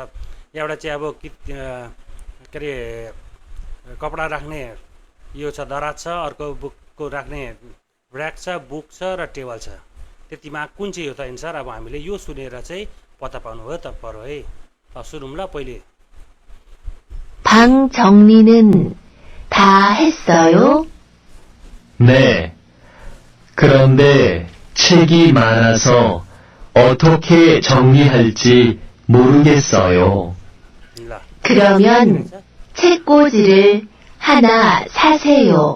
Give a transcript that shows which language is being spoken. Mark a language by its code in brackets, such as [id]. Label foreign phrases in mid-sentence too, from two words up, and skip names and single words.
[ne] एउटा चाहिँ अब के अरे कपडा राख्ने यो छ, दराज छ। अर्को बुकको राख्ने ऱ्याक छ, बुक छ र टेबल छ। त्यतिमा कुन चाहिँ हो त एन्सर? अब हामीले यो सुनेर चाहिँ पत्ता पाउनु हो त पर्यो है। सुनौँ ल। पहिले [ko] 방 정리는 다 했어요? 네. 그런데 책이 많아서 어떻게 정리할지 모르겠어요. 그러면 책꽂이를 하나 사세요.